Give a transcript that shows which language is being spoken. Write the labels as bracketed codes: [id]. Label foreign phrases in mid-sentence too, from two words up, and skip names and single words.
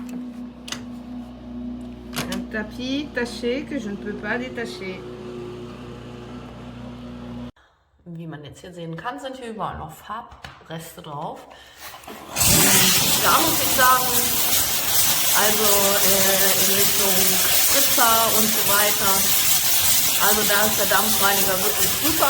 [fr] Un tapis taché que je ne peux pas détacher. [de] Wie man jetzt hier sehen kann, sind hier überall noch Farbreste drauf. Und da muss ich sagen, also in Richtung Spritzer und so weiter, also da ist der Dampfreiniger wirklich super.